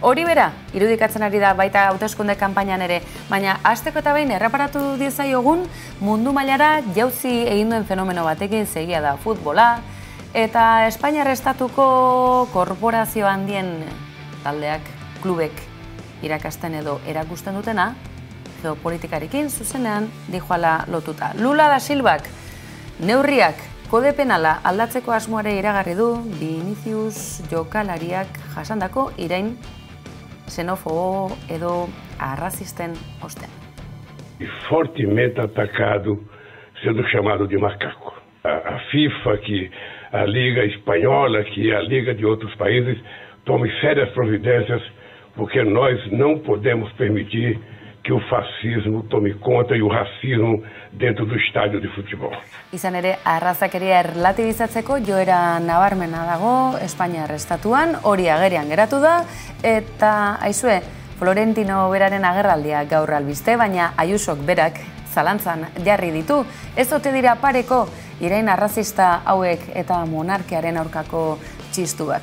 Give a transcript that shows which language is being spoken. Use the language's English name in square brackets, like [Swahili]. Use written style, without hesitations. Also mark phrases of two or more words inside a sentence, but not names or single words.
[Basque] Hori bera, irudikatzen ari da baita hauteskunde kanpainan ere, baina hasteko eta behin erreparatu diezaiogun mundu mailara jauzi egin duen fenomeno batekin segia da futbola, eta Espainiar estatuko korporazio handien taldeak, klubek irakasten edo erakusten dutena, geopolitikarekin zuzenean dijoala lotuta. Lula da Silvak neurriak kode penala aldatzeko asmoare iragarri du Vinicius jokalariak jasandako irain xenofobo edo arrazisten ostean. [Portuguese] Fortemente atacado, sendo chamado de macaco. A FIFA, que a Liga Espanhola, que a Liga de outros países, tome sérias providências, porque nós não podemos permitir que o fascismo tome conta e o racismo dentro do estádio de futebol. [Basque] Izan ere, arrazakeria erlatibizatzeko joera nabarmena dago Espainiar estatuan, hori agerian geratu da, eta aizue, Florentino beraren agerraldia gaur albiste, baina Ayusok berak zalantzan jarri ditu. Ez ote dira pareko irain arrazista hauek eta monarkiaren aurkako txistuak.